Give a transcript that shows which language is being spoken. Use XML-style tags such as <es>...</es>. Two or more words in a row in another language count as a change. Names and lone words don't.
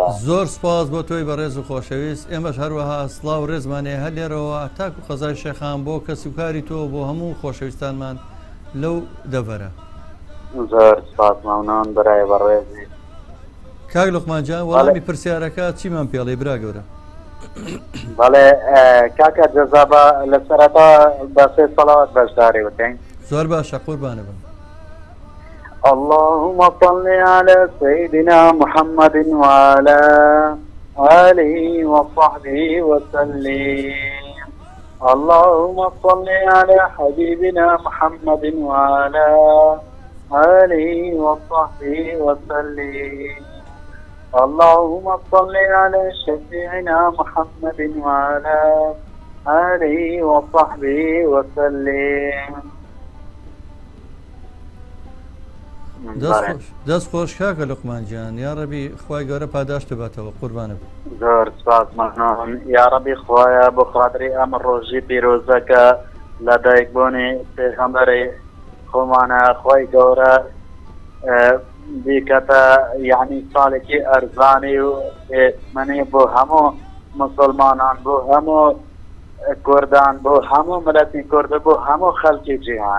<ckb>زۆر سپاس بۆ تۆی بە ڕێز و خۆشەویست ئێمەش هەروەها سڵاو ڕێزمانێ هەر لێرەوە تاکو قەزای شێخان بۆ کەسوکاری تۆ بۆ هەموو خۆشەویستانمان لەو دەڤەرە. زۆر سپاس مەمنون برای بەڕێزی کاک لوقمانجان وەڵامی پرسیارەکە چیمان پێڵێ برا گەورە؟ بەڵێ کاکە جەزابە لە سەرەتا بە سێ سەڵاوات بەشداری بکەین. زۆر باشە قوربانە بم.</ckb> <ar>اللهم صل على سيدنا محمد وعلى آله وصحبه وسلم. اللهم صل على حبيبنا محمد وعلى آله وصحبه وسلم. اللهم صل على شفيعنا محمد وعلى آله وصحبه وسلم.</ar> <ckb>دەست خۆش کاکە لوقمانجیان</ckb> <ar>یا ڕەبی</ar> <ckb>خوای گەورە پاداشت باتەوە قوربانە بم. زۆر سپاس مەمنون</ckb> <ar>یا ڕەبی</ar> <ckb>خوایە بۆ خاتری ئەم ڕۆژی پیرۆزەکە لە دایکبوونی پێغەمبەری خۆمانە خوای گەورە بیکەتە یعنی ساڵێکی ئەرزانی و منی بۆ هەموو مسلمانان بۆ هەموو کوردان بۆ هەموو ملەتی کوردە بۆ هەموو خەڵکی جیهان.</ckb>